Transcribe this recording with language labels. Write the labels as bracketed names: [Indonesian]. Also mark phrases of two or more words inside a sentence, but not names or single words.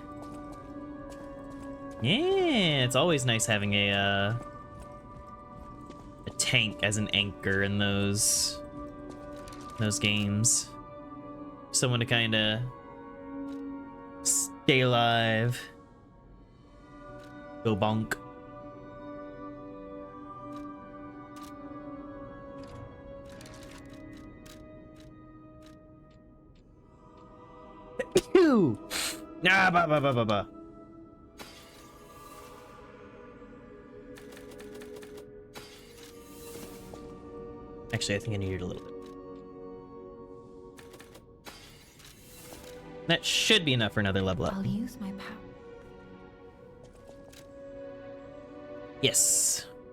[English] Yeah, it's always nice having a tank as an anchor in those games. Someone to kind of stay alive. Go bonk. Ah, ba ba ba ba ba. Actually, I think I needed a little bit. That should be enough for another level up. I'll use my power. Yes.